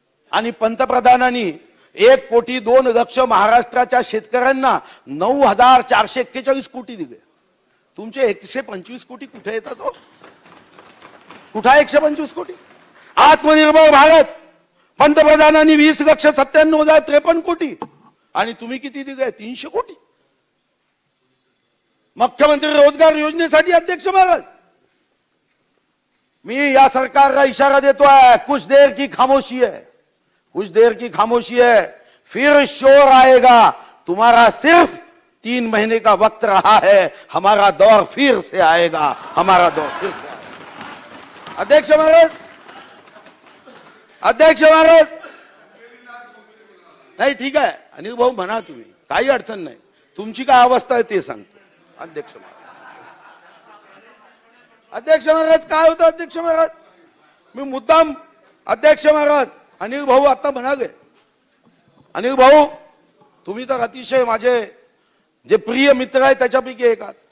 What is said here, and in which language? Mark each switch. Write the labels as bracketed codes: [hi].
[mr] आणि पंतप्रधानांनी 1,02,00,000 महाराष्ट्राच्या शेतकऱ्यांना 9,441 कोटी दिले. तुमचे 125 कोटी कुठे येतात हो? कुठे 125 कोटी? आत्मनिर्भर भारत पंतप्रधानांनी 20,97,053 कोटी, आणि तुम्ही किती दिले? 300 कोटी. मुख्यमंत्री रोजगार योजनेसाठी अध्यक्ष महाराज मी या सरकारला इशारा देतोय, [hi] कुछ देर की खामोशी है, कुछ देर की खामोशी है, फिर शोर आएगा. तुम्हारा सिर्फ 3 महीने का वक्त रहा है, हमारा दौर फिर से आएगा, हमारा दौर फिर से आएगा. [mr] अध्यक्ष महाराज, अध्यक्ष महाराज नाही ठीक आहे, अनिल भाऊ म्हणा तुम्ही, काही अडचण नाही. तुमची काय अवस्था आहे ते सांगतो. अध्यक्ष महाराज, अध्यक्ष महाराज काय होतं? अध्यक्ष महाराज मी मुद्दाम, अध्यक्ष महाराज अनिल भाऊ आता म्हणाले, अनिल भाऊ तुम्ही तर अतिशय माझे जे प्रिय मित्र आहे त्याच्यापैकी एक आहात.